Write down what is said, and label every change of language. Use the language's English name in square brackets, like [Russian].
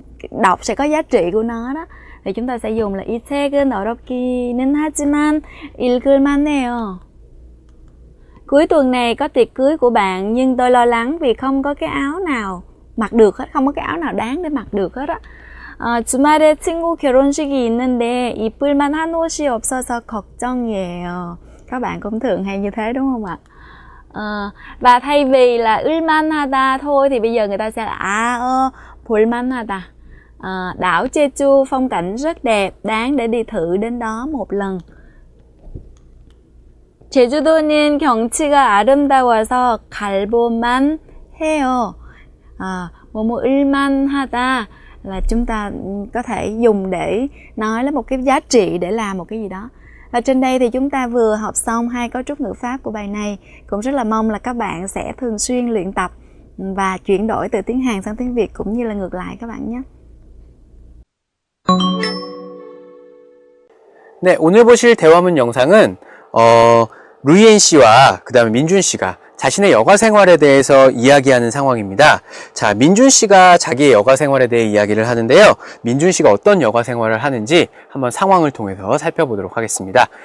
[Vietnamese] Đọc sẽ có giá trị của nó đó. Thì chúng ta sẽ dùng là [Korean] 이 책은 어렵기는 하지만 읽을만 해요. [Vietnamese] Cuối tuần này có tiệc cưới của bạn, nhưng tôi lo lắng vì không có cái áo nào mặc được hết, không có cái áo nào đáng để mặc được hết á. [Korean] 주말에 친구 결혼식이 있는데 입을 만한 옷이 없어서 걱정이에요. [Vietnamese] Các bạn cũng thường hay như thế đúng không ạ? Và thay vì là 을만하다 thôi thì bây giờ người ta sẽ là 볼만하다. Đảo Jeju phong cảnh rất đẹp, đáng để đi thử đến đó một lần. [Korean] 제주도는 경치가 아름다워서 갈볼만 해요. [Vietnamese] 뭐뭐 을만하다 là chúng ta có thể dùng để nói là một cái giá trị để làm một cái gì đó. Và trên đây thì chúng ta vừa học xong 2 cấu trúc ngữ pháp của bài này. Cũng rất là mong là các bạn sẽ thường xuyên luyện tập và chuyển đổi từ tiếng Hàn sang tiếng Việt cũng như là ngược lại các bạn nhé. [Korean] 네, 오늘 보실 대화문 영상은 루이엔 씨와 그 다음에 민준 씨가 자신의 여가 생활에 대해서 이야기하는 상황입니다. 자, 민준 씨가 자기의 여가 생활에 대해 이야기를 하는데요. 민준 씨가 어떤 여가 생활을 하는지 한번 상황을 통해서 살펴보도록 하겠습니다.